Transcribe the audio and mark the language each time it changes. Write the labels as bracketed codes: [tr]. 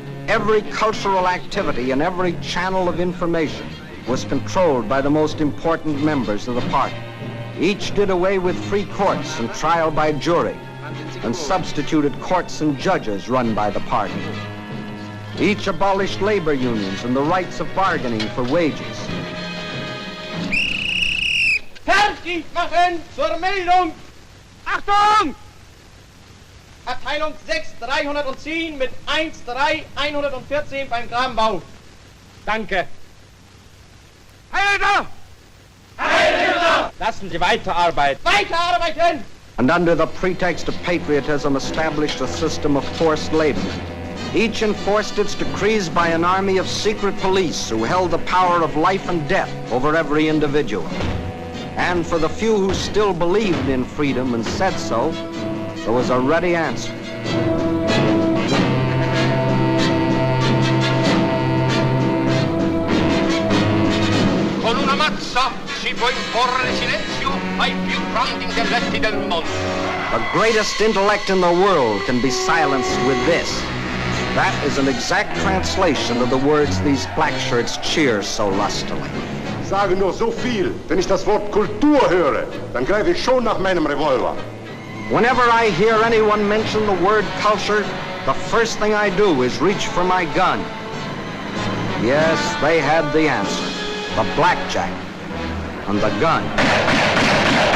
[en] Every cultural activity and every channel of information was controlled by the most important members of the party. Each did away with free courts and trial by jury and substituted courts and judges run by the party. Each abolished labor unions and the rights of bargaining for wages. [de] Fertig machen zur Meldung! Achtung! Abteilung 6, 310 mit 1-3-114 beim Grabenbau. Danke. Heil Hitler! Heil Hitler! Lassen Sie weiterarbeiten. Weiterarbeiten! [en] And under the pretext of patriotism established a system of forced labor. Each enforced its decrees by an army of secret police who held the power of life and death over every individual. And for the few who still believed in freedom and said so, there was a ready answer. [it] Con una mazza si può imporre silenzio ai più grandi intelletti del mondo. [en] The greatest intellect in the world can be silenced with this. That is an exact translation of the words these black shirts cheer so lustily. [de] Ich sage nur so viel, wenn ich das Wort Kultur höre, dann greife ich schon nach meinem Revolver. [en] Whenever I hear anyone mention the word culture, the first thing I do is reach for my gun. Yes, they had the answer. The blackjack and the gun.